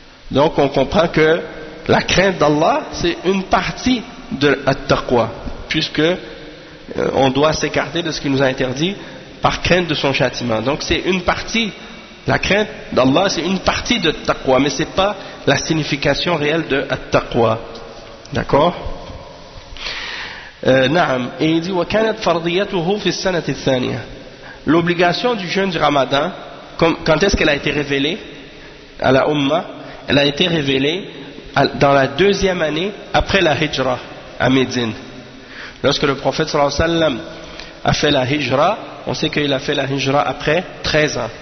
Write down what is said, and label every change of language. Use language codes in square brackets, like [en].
[fr] Donc on comprend que la crainte d'Allah, c'est une partie de at-taqwa, puisque on doit s'écarter de ce qui nous a interdit par crainte de son châtiment. Donc c'est une partie, la crainte d'Allah c'est une partie de taqwa, mais c'est pas la signification réelle de at-taqwa. D'accord? Naam. Et il dit [ar] وَكَانَتْ فَرْضِيَّتُهُ فِي السَّنَةِ الثَّانِيَةِ. [fr] L'obligation du jeûne du Ramadan, quand est-ce qu'elle a été révélée à la Ummah? Elle a été révélée dans la 2e année après la Hijra à Médine. Lorsque le prophète sallallahu alayhi wa sallam a fait la Hijra, on sait qu'il a fait la Hijra après 13 ans.